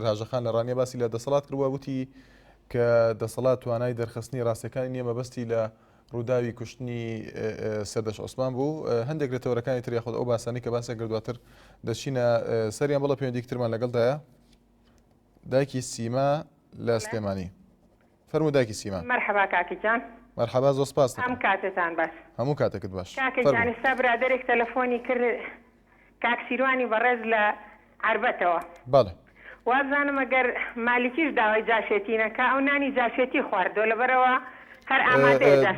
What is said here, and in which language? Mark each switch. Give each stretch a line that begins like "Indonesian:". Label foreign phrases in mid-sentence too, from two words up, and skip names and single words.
Central Kurdish: هاژەخان لە ڕانیە باسی لە دەسەڵات کردووە، وتی کە دەسەڵات توانای دەرخستنی ڕاستەکانی نییە، مەبەستی لە ڕووداوی کوشتنی سەردەش عوسمان بوو. هەندێک لە تەورەکانی تر یاخود ئەو باسانی کە باسێک کردواتر دەچینە سەریان. بەڵە پەیوەندیکترمان لەگەڵدایە دایکی سیما لە سلێمانی. فەرموو دایکی سیما. مرحبا کاکیجان. مرحبا، زۆر سپاس. هەم کاتتان باش. هەموو کاتێکت باش. کاکیجان ئێستا برادێک تەلەفۆنی کرد کاک سیروانی بەڕێز لە عربەتەوە. بەڵێ. وازانم ئەگەر مالیکیش داوای جاشێتی نەکا ئەو نانی جاشێتی خواردۆ لەبەرەوە هەر ئامادەیە